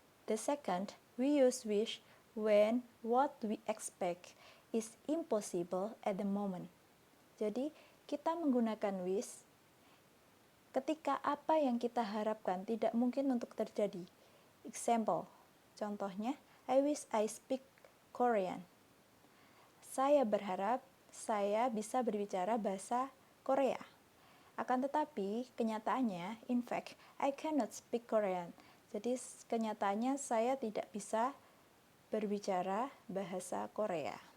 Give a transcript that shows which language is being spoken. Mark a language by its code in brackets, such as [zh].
[en] The second, we use wish when what we expect is impossible at the moment. [id] Jadi, kita menggunakan wish ketika apa yang kita harapkan tidak mungkin untuk terjadi. [en] Example, contohnya, I wish I speak Korean. [id] Saya berharap saya bisa berbicara bahasa Korea. Akan tetapi, kenyataannya, [en] in fact, I cannot speak Korean. [id] Jadi, kenyataannya saya tidak bisa berbicara bahasa Korea.